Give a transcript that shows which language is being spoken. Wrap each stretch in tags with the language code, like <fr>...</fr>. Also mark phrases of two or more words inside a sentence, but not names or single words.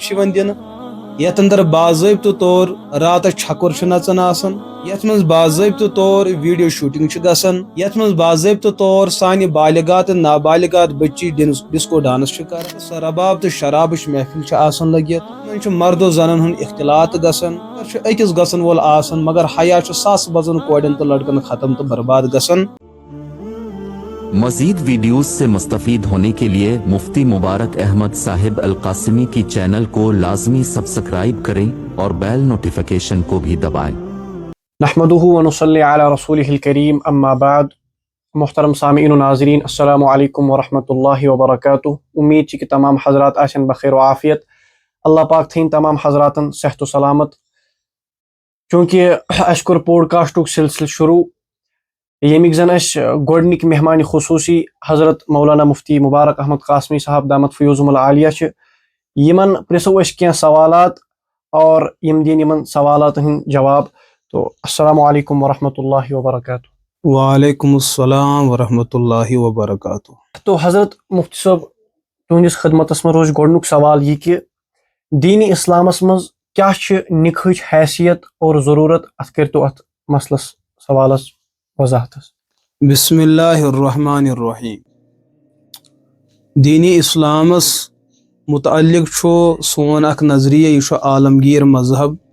<ks>چھِ یِوان دِنہٕ یتھ اندر باضٲبطہٕ طور راتس چھکُر چھُ نژان آسان یتھ منٛز باضٲبطہٕ طور</ks> <en>video shooting</en> <ks>چھِ گژھان یتھ منٛز باضٲبطہٕ طور سانہِ بالغات تہٕ نابالغات بچی</ks> <en>disco dance</en> <ks>چھِ کران سۄ رباب تہٕ شرابٕچ محفل چھِ آسان لٔگِتھ منٛز چھُ مردو زنن ہُنٛد اختلاط تہٕ گژھان چھُ أکِس گژھن وول آسان مگر حیا چھُ ساسہٕ بزن کورٮ۪ن تہٕ لڑکن ختم تہٕ برباد گژھان.</ks> <ur>مزید ویڈیوز سے مستفید ہونے کے لیے مفتی مبارک احمد صاحب القاسمی کی چینل کو لازمی سبسکرائب کریں اور</ur> <en>bell notification</en> <ur>کو بھی دبائیں.</ur> <ar>نحمدہ ونصلی علی رسولہ الکریم اما بعد.</ar> <ur>محترم سامعین و ناظرین</ur> <ar>السلام علیکم ورحمۃ اللہ وبرکاتہ.</ar> <ks>امید کہ تمام حضرات آسن بخیر و عافیت. اللہ پاک تھین تمام حضراتن صحت و سلامت. چونکہ اس کور پوڈکاسٹک سلسلہ شروع ییٚمِکۍ زن اسہِ گۄڈنِکۍ مہمان خصوٗصی حضرت مولانا مفتی مبارک احمد قاسمی صاحب</ks> <ar>دامت فیوزہم العالیہ</ar> <ks>چھِ. یِمن پرژھو أسۍ کینٛہہ سوالات اور یِم دِنۍ یِمن سوالاتن ہٕنٛدۍ جواب.</ks> <ar>تو السلام علیکم ورحمۃ اللہ وبرکاتہ. وعلیکم السلام ورحمۃ اللہ وبرکاتہ.</ar> <ks>تو حضرت مفتی صٲب تُہنٛدِس خدمتس منٛز روزِ گۄڈنیُک سوال یہِ کہِ دیٖنِ اسلامس منٛز کیاہ چھِ نِکاحٕچ حیثیت اور ضروٗرت؟ اتھ کٔرۍتو اتھ مسلس سوالس وضاحت.</ks> <ar>بسم اللہ الرحمن الرحیم.</ar> <ks>دینی اسلامس متعلق چھُ سون اکھ نظریہ یہِ چھُ عالمگیر مذہب.</ks>